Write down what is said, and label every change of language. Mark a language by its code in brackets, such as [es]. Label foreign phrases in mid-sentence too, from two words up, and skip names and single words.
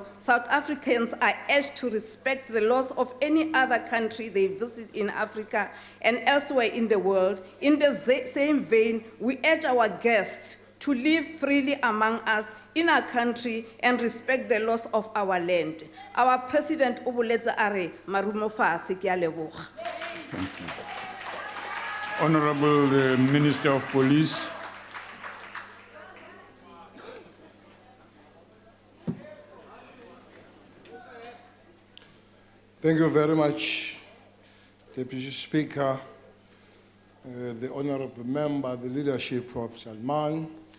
[en] South Africans are urged to respect the laws of any other country they visit in Africa and elsewhere in the world. In the same vein, we urge our guests to live freely among us in our country and respect the laws of our land. Our President Obuletsa Are, [tn] Marumo Fase, ke a leboga. [en] Thank you. Honorable Minister of Police. Thank you very much, Deputy Speaker, the honorable member, the leadership of Salman.